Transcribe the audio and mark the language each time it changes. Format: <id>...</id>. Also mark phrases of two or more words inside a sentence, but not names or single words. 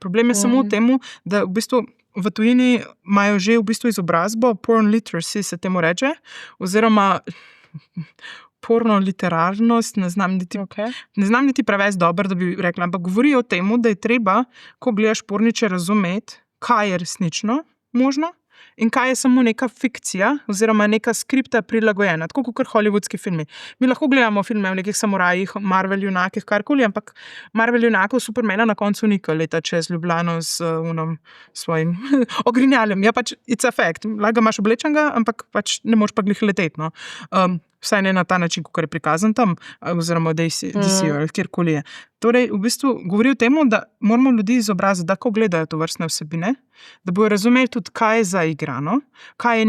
<sl>Problem je samo v tem, da v bistvu v tujini imajo že v bistvu izobrazbo,</sl> <en>porn literacy</en> <sl>se temu reče, oziroma porno literarnost, ne znam niti preveč dobro, da bi rekla, ampak govori o tem, da je treba, ko gledaš porniče, razumeti, kaj je resnično možno in kaj je samo neka fikcija oziroma neka skripta prilagojena, tako kot hollywoodski filmi. Mi lahko gledamo filme o nekih samurajih, Marvel junakih, karkoli, ampak Marvel junakov Supermana na koncu nikoli leta čez Ljubljano z svojim ogrinjaljem. Ja, pač</sl> <en>it's a fact.</en> <sl>Lahko ga imaš oblečenega, ampak pač ne moreš pa glih leteti, no. Vsaj ne na ta način, kot je prikazan tam, oziroma DC ali kjerkoli je. Torej, v bistvu govori o tem, da moramo ljudi izobraziti, da ko gledajo to vrstne vsebine, da bojo razumeli tudi, kaj je zaigrano, kaj je</sl>